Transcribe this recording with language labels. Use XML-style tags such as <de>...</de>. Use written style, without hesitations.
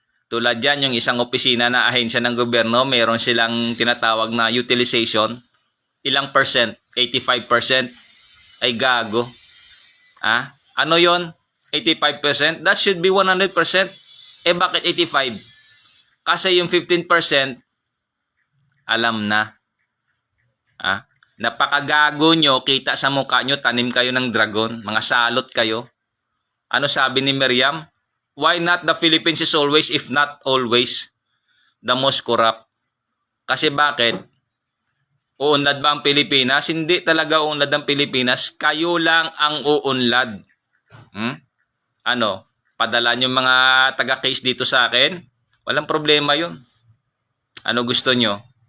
<tl>Tulad yan, yung isang opisina na ahensya ng gobyerno, mayroon silang tinatawag na utilization. Ilang percent? 85%? Ay gago. Ano yon? 85%?</tl> <en>That should be 100%.</en> <tl>Eh bakit 85%? Kasi yung 15%, alam na. Napakagago nyo, kita sa mukha nyo, tanim kayo ng dragon. Mga salot kayo. Ano sabi ni Miriam?</tl> <en>Why not the Philippines is always, if not always, the most corrupt?</en> <tl>Kasi bakit? Uunlad ba ang Pilipinas? Hindi talaga uunlad ang Pilipinas. Kayo lang ang uunlad. Ano? Padala nyo mga taga-case dito sa akin? Walang problema yun. Ano gusto nyo?</tl>